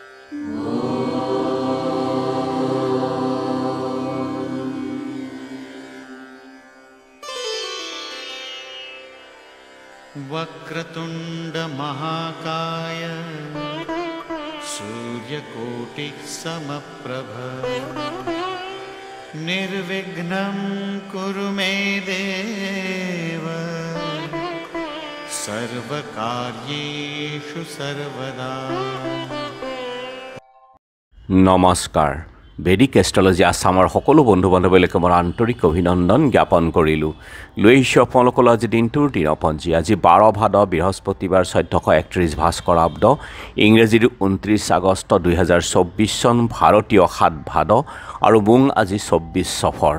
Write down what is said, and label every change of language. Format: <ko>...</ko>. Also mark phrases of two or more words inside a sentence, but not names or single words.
<sa>वक्रतुंड महाकाय सूर्यकोटि समप्रभ निर्विघ्नं कुरु मे देव सर्वकार्येषु सर्वदा।</sa> <as>नमस्कार। বেদিক এষ্ট্ৰলজি আসামৰ সকলো বন্ধু বান্ধৱীলৈকে মোৰ আন্তৰিক অভিনন্দন জ্ঞাপন কৰিলো। লৈ আহিছোঁ আপোনালোকৰ আজি দিনটোৰ দিনপঞ্জী। আজি 12 ভাদ বৃহস্পতিবাৰ 1431 ভাস্কৰাব্দ ইংৰাজীৰ 29 আগষ্ট 2024 চন ভাৰতীয় 7 ভাদ আৰু বুং আজি 24 সফৰ।</as>